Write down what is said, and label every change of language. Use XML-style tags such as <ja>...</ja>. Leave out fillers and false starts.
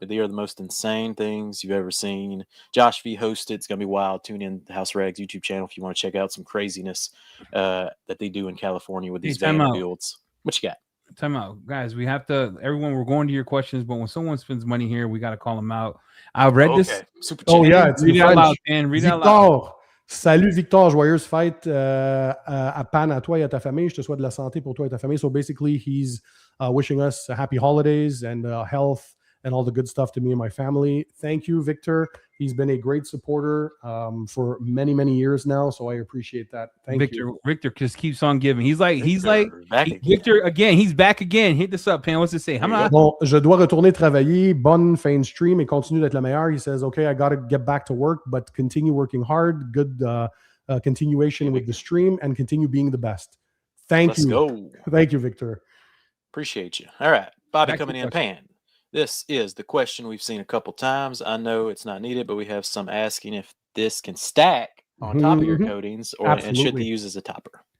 <en>They are the most insane things you've ever seen. Josh V hosted. It's gonna be wild. Tune in the House Rags YouTube channel if you want to check out some craziness that they do in California with these van builds. What you got? Time out, guys. We have to. Everyone, we're going to your questions, but when someone spends money here, we got to call them out. I read this. Super oh yeah, it's read it out loud, man. Read it out loud.</en> <fr>Salut Victor, joyeuse fête à Pan, à toi et à ta famille. Je te souhaite de la santé pour toi et ta famille.</fr> <en>So basically, he's wishing us happy holidays and health and all the good stuff to me and my family. Thank you, Victor. He's been a great supporter for many, many years now. So I appreciate that. Thank you. Victor just keeps on giving. He's like Victor again. He's back again. Hit this up, Pan. What's it say?</en> <fr>Bon, je dois retourner travailler. Bonne fin de stream et continue d'être le meilleur.</fr> <en>He says, okay, I got to get back to work, but continue working hard. Good continuation with the stream and continue being the best. Let's go. Thank you, Victor. Appreciate you. All right. Bobby coming in, Pan. This is the question we've seen a couple times. I know it's not needed, but we have some asking if this can stack on top of your coatings and should they use as a topper.</en>